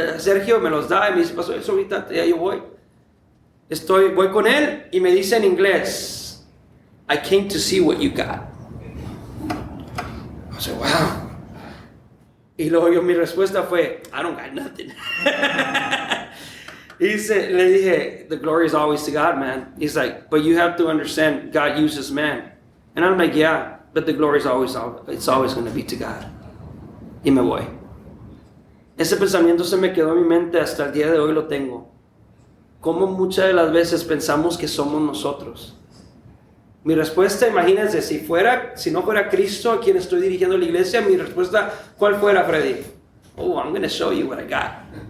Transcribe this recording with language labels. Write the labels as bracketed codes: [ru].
[es] Sergio me los da y me dice, pasó eso ahorita, ya yo voy. Voy con él y me dice en inglés, [en] I came to see what you got. I said, wow. [es] Y luego mi respuesta fue, [en] I don't got nothing. [es] Le dije, [en] the glory is always to God, man. He's like, but you have to understand, God uses man. And I'm like, yeah, but the glory is always going to be to God. [es] Y me voy. Ese pensamiento se me quedó en mi mente hasta el día de hoy lo tengo. Como muchas de las veces pensamos que somos nosotros. Mi respuesta, imagínense, si no fuera Cristo a quien estoy dirigiendo la iglesia, mi respuesta, ¿cuál fuera, Freddy? [en] Oh, I'm going to show you what I got.